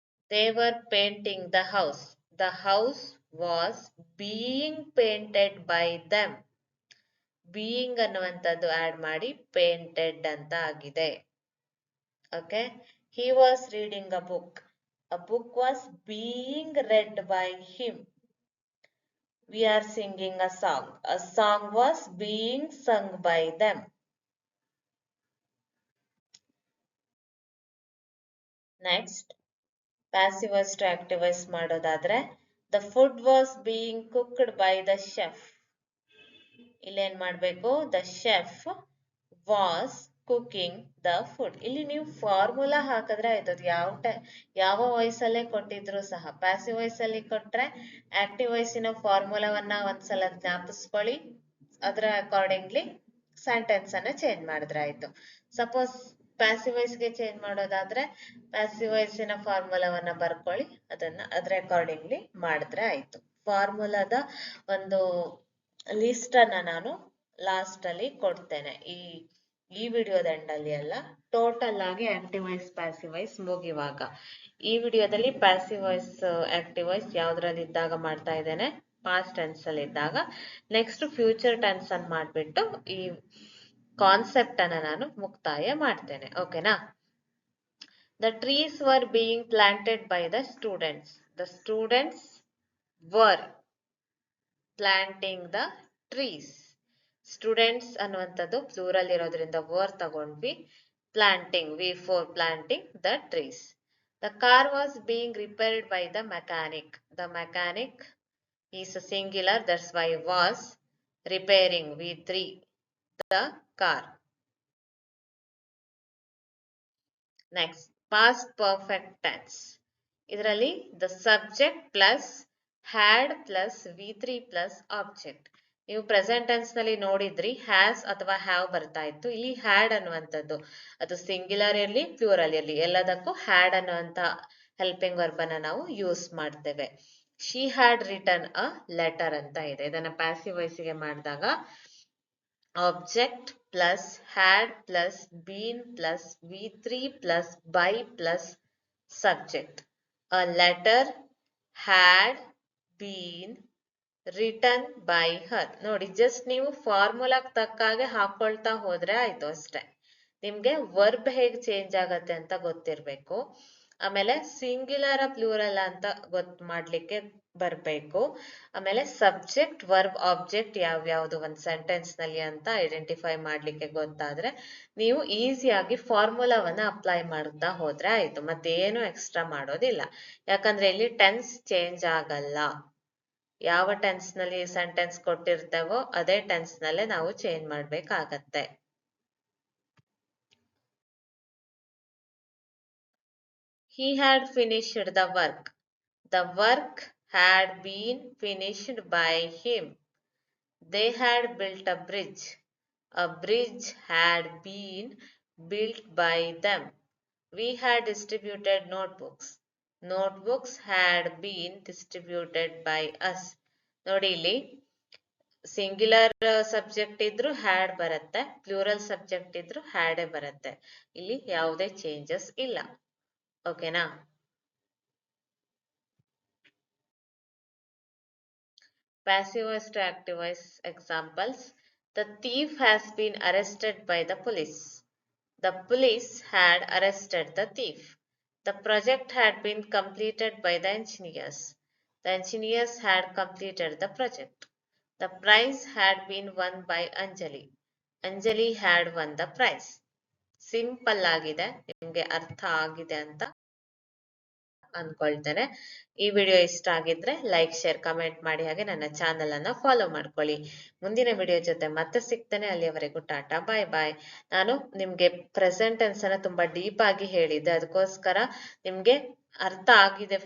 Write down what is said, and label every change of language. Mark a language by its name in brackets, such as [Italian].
[English] They were painting the house. The house was being painted by them. [Kannada] Being ಅನ್ನುವಂಥದ್ದು add ಮಾಡಿ painted ಅಂತ ಆಗಿದೆ. [English] Okay. He was reading a book. A book was being read by him. We are singing a song. A song was being sung by them. Next. Passive voice to active voice ಮಾಡೋದಾದ್ರೆ the food was being cooked by the chef. [Kannada] ಇಲ್ಲೇನ್ ಮಾಡ್ಬೇಕು? [English] the chef was cooking the food. [Kannada] ಇಲ್ಲಿ ನೀವು formula ಹಾಕಿದ್ರೆ ಆಯ್ತು. ಯಾವ voice ಅಲ್ಲೇ ಕೊಟ್ಟಿದ್ರು ಸಹ. ಪ್ಯಾಸಿವ್ ವಾಯ್ಸ್ ಅಲ್ಲಿ ಕೊಟ್ರೆ ಆಕ್ಟಿವ್ ವಾಯ್ಸಿನ ಫಾರ್ಮುಲಾವನ್ನ ಒಂದ್ಸಲ ಜ್ಞಾಪಿಸ್ಕೊಳ್ಳಿ, ಅದರ ಅಕಾರ್ಡಿಂಗ್ಲಿ ಸೆಂಟೆನ್ಸ್ ಅನ್ನ ಚೇಂಜ್ ಮಾಡಿದ್ರೆ ಆಯ್ತು. ಸಪೋಸ್ ಪ್ಯಾಸಿವ್ ವಾಯ್ಸ್ ಗೆ ಚೇಂಜ್ ಮಾಡೋದಾದ್ರೆ ಪ್ಯಾಸಿವ್ ವಾಯ್ಸಿನ ಫಾರ್ಮುಲಾವನ್ನ ಬರ್ಕೊಳ್ಳಿ, ಅದ್ರ ಅಕಾರ್ಡಿಂಗ್ಲಿ ಮಾಡಿದ್ರೆ ಆಯ್ತು. ಫಾರ್ಮುಲಾದ ಒಂದು ಲಿಸ್ಟ್ ಅನ್ನ ನಾನು ಲಾಸ್ಟ್ ಅಲ್ಲಿ ಕೊಡ್ತೇನೆ, ಈ ವಿಡಿಯೋದ ಎಂಡಲ್ಲಿ ಅಲ್ಲ, ಟೋಟಲ್ ಆಗಿ ಆಕ್ಟಿವ್ ವಾಯ್ಸ್ ಪ್ಯಾಸಿವ್ ವಾಯ್ಸ್ ಮುಗಿವಾಗ. ಈ ವಿಡಿಯೋದಲ್ಲಿ ಪ್ಯಾಸಿವ್ ವಾಯ್ಸ್ ಆಕ್ಟಿವ್ ವಾಯ್ಸ್ ಯಾವ್ದ್ರಲ್ಲಿ ಇದ್ದಾಗ ಮಾಡ್ತಾ ಇದ್ದೇನೆ? ಪಾಸ್ಟ್ ಟೆನ್ಸ್ ಅಲ್ಲಿ ಇದ್ದಾಗ. ನೆಕ್ಸ್ಟ್ ಫ್ಯೂಚರ್ ಟೆನ್ಸ್ ಅನ್ನು ಮಾಡ್ಬಿಟ್ಟು ಈ ಕಾನ್ಸೆಪ್ಟ್ ಅನ್ನ ನಾನು ಮುಕ್ತಾಯ ಮಾಡ್ತೇನೆ. ಓಕೆನಾ? [English] The trees were being planted by the students. The students were planting the trees. [Kannada] Students ಅನ್ನುವಂಥದ್ದು ಪ್ಲೂರಲ್ ಇರೋದ್ರಿಂದ ವರ್ ತಗೊಂಡ್ವಿ. [English] Planting, V4 planting the trees. The car was being repaired by the mechanic. The mechanic is a singular, that's why was repairing, V3 the car. Next, past perfect tense. ಇದರಲ್ಲಿ the subject plus had plus V3 plus object. [Kannada] ನೀವು present tense ನಲ್ಲಿ ನೋಡಿದ್ರಿ has ಅಥವಾ have ಬರ್ತಾ ಇತ್ತು. ಇಲ್ಲಿ had ಅನ್ನುವಂಥದ್ದು ಅದು ಸಿಂಗ್ಯುಲರ್ ಇರಲಿ ಪ್ಲೂರಲ್ ಇರಲಿ ಎಲ್ಲದಕ್ಕೂ ಹ್ಯಾಡ್ ಅನ್ನುವಂತ ಹೆಲ್ಪಿಂಗ್ ವರ್ಬ್ ಅನ್ನ ನಾವು ಯೂಸ್ ಮಾಡ್ತೇವೆ. [English] She had return a letter ಅಂತ ಇದೆ. [Kannada] ಇದನ್ನ ಪ್ಯಾಸಿವ್ ವಾಯ್ಸಿಗೆ ಮಾಡಿದಾಗ [English] object plus had plus been plus V3 plus by plus subject. A letter had been written by her. [Kannada] ನೋಡಿ ಜಸ್ಟ್ ನೀವು ಫಾರ್ಮುಲಾಕ್ ತಕ್ಕಾಗೆ ಹಾಕೊಳ್ತಾ ಹೋದ್ರೆ ಆಯ್ತು ಅಷ್ಟೇ. ನಿಮ್ಗೆ ವರ್ಬ್ ಹೇಗೆ ಚೇಂಜ್ ಆಗತ್ತೆ ಅಂತ ಗೊತ್ತಿರ್ಬೇಕು. ಆಮೇಲೆ ಸಿಂಗ್ಯುಲರ್ ಪ್ಲೂರಲ್ ಅಂತ ಮಾಡ್ಲಿಕ್ಕೆ ಬರ್ಬೇಕು. ಆಮೇಲೆ ಸಬ್ಜೆಕ್ಟ್ ವರ್ಬ್ ಆಬ್ಜೆಕ್ಟ್ ಯಾವ್ಯಾವ್ದು ಒಂದ್ ಸೆಂಟೆನ್ಸ್ ನಲ್ಲಿ ಅಂತ ಐಡೆಂಟಿಫೈ ಮಾಡ್ಲಿಕ್ಕೆ ಗೊತ್ತಾದ್ರೆ ನೀವು ಈಸಿಯಾಗಿ ಫಾರ್ಮುಲಾವನ್ನ ಅಪ್ಲೈ ಮಾಡ್ತಾ ಹೋದ್ರೆ ಆಯ್ತು. ಮತ್ತೇನು ಎಕ್ಸ್ಟ್ರಾ ಮಾಡೋದಿಲ್ಲ, ಯಾಕಂದ್ರೆ ಇಲ್ಲಿ ಟೆನ್ಸ್ ಚೇಂಜ್ ಆಗಲ್ಲ. ಯಾವ ಟೆನ್ಸ್ ನಲ್ಲಿ ಸೆಂಟೆನ್ಸ್ ಕೊಟ್ಟಿರ್ತೇವೋ ಅದೇ ಟೆನ್ಸ್ ನಲ್ಲೇ ನಾವು ಚೇಂಜ್ ಮಾಡ್ಬೇಕಾಗತ್ತೆ. [English] He had finished the work. The work had been finished by him. They had built a bridge. A bridge had been built by them. We had distributed notebooks. Notebooks had been distributed by us. [Kannada] ನೋಡಿ ಇಲ್ಲಿ singular subject ಇದ್ರು had ಬರುತ್ತೆ, plural subject ಇದ್ರು ಹ್ಯಾಡೇ ಬರುತ್ತೆ. ಇಲ್ಲಿ ಯಾವುದೇ changes ಇಲ್ಲ. ಓಕೆನಾ? [English] Passive voice to active voice examples. The thief has been arrested by the police. The police had arrested the thief. The project had been completed by the engineers. The engineers had completed the project. The prize had been won by Anjali. Anjali had won the prize. [Kannada] Simple ಆಗಿದೆ, ನಿಮ್ಗೆ ಅರ್ಥ ಆಗಿದೆ ಅಂತ ಅನ್ಕೊಳ್ತೇನೆ. ಈ video ಇಷ್ಟ ಆಗಿದ್ರೆ like, share, comment ಮಾಡಿ, ಹಾಗೆ ನನ್ನ ಚಾನೆಲ್ ಅನ್ನ ಫಾಲೋ ಮಾಡ್ಕೊಳ್ಳಿ. ಮುಂದಿನ ವಿಡಿಯೋ ಜೊತೆ ಮತ್ತೆ ಸಿಗ್ತೇನೆ. ಅಲ್ಲಿಯವರೆಗೂ ಟಾಟಾ, ಬಾಯ್ ಬಾಯ್. ನಾನು ನಿಮ್ಗೆ ಪ್ರೆಸೆಂಟ್ ಟೆನ್ಸ್ ಅನ್ನ ತುಂಬಾ ಡೀಪ್ ಆಗಿ ಹೇಳಿದ್ದೆ, ಅದಕ್ಕೋಸ್ಕರ ನಿಮ್ಗೆ ಅರ್ಥ ಆಗಿದೆ.